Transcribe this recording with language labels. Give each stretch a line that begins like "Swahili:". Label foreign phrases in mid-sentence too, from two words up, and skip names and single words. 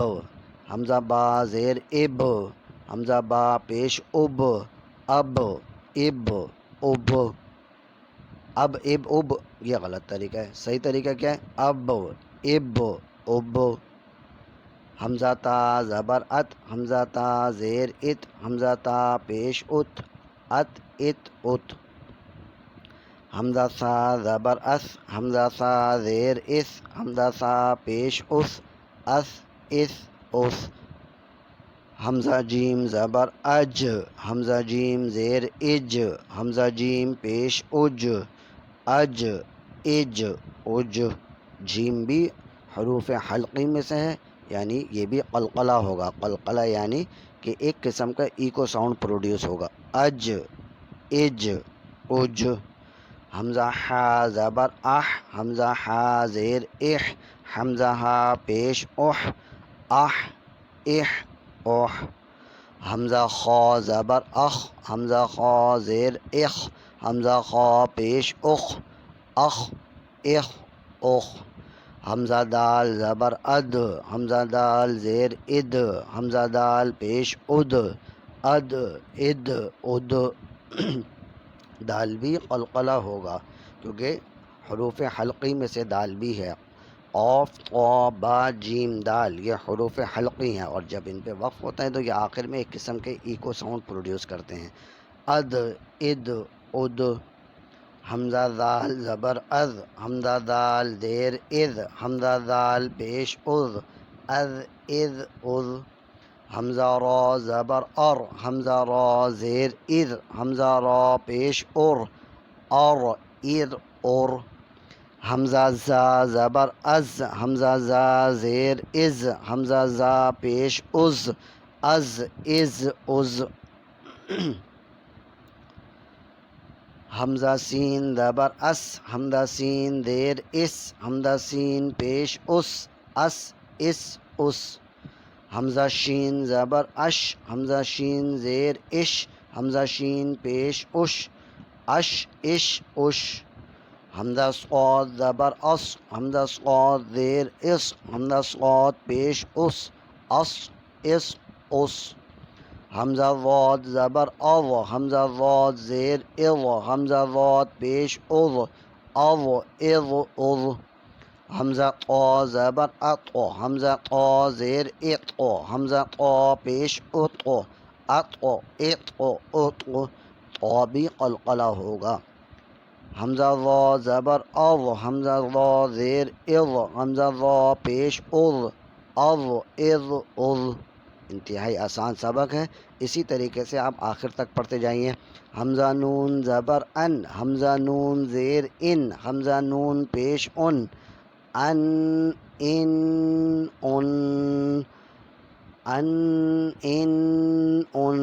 Urdu: حمزہ با زیر اب، حمزہ با پیش اب، اب اب اب، اب اب اب یہ غلط طریقہ ہے، صحیح طریقہ کیا ہے، اب اب اب۔ حمزہ تا زبر ات، حمزہ تا زیر ات، حمزہ تا پیش ات، ات ات ات۔ حمزہ سا زبر اس، حمزہ سا زیر اس، حمزہ سا پیش اس، اس اس اس۔ حمزہ جیم زبر اج، حمزہ جیم زیر اج، حمزہ جیم پیش اج، اج اج اج۔ جیم بھی حروف حلقی میں سے ہے، یعنی یہ بھی قلقلہ ہوگا۔ قلقلہ یعنی کہ ایک قسم کا
English: echo sound produce
Urdu: ہوگا، اج اج اج۔ حمزہ ہا زبر اح، حمزہ ہا زیر اح، حمزہ ہا پیش اح، اح اح اح۔ حمزہ خا زبر اخ، حمزہ خا زیر اخ، حمزہ خا پیش اخ، اخ اخ اخ۔ حمزہ دال زبر اد، حمزہ دال زیر اد، حمزہ دال پیش اد، اد اد اد۔ دال بھی قلقلہ ہوگا کیونکہ حروف حلقی میں سے دال بھی ہے۔ قاف، طا، با، جیم، دال یہ حروف حلقی ہیں، اور جب ان پہ وقف ہوتا ہے تو یہ آخر میں ایک قسم کے
English: echo sound produce
Urdu: کرتے ہیں، اد اد اد۔ حمزہ دال زبر از، حمزہ دال زیر از، حمزہ دال پیش از، از از از۔ حمزہ را زبر ار، حمزہ را زیر ار، حمزہ را پیش ار، ار ار ار۔ حمزہ زا زبر از، حمزہ زا زیر از، حمزہ زا پیش از، از از از۔ حمزہ سین زبر اس، حمزہ سین زیر اس، حمزہ سین پیش اس، اس اس اس۔ حمزہ شین زبر اش، حمزہ شین زیر اش، حمزہ شین پیش اش، اش اش اش، حمزہ صاد زبر اس، حمزہ صاد زیر اس، حمزہ صاد پیش اس، اس اس اس، حمزہ ضاد زبر او، حمزہ ضاد زیر او، حمزہ ضاد پیش از، او از از، حمزہ طا زبر اطو، حمزہ طا زیر اطو، حمزہ طا پیش اطو، اطو اطو اطو، طا بھی قلقلہ ہوگا. حمزہ ضا زبر او، حمزہ ضا زیر از، حمزہ ضا پیش از، از از از. انتہائی آسان سبق ہے، اسی طریقے سے آپ آخر تک پڑھتے جائیے. حمزہ نون زبر ان، حمزہ نون زیر ان، حمزہ نون پیش ان، ان ان ان، ان ان ان.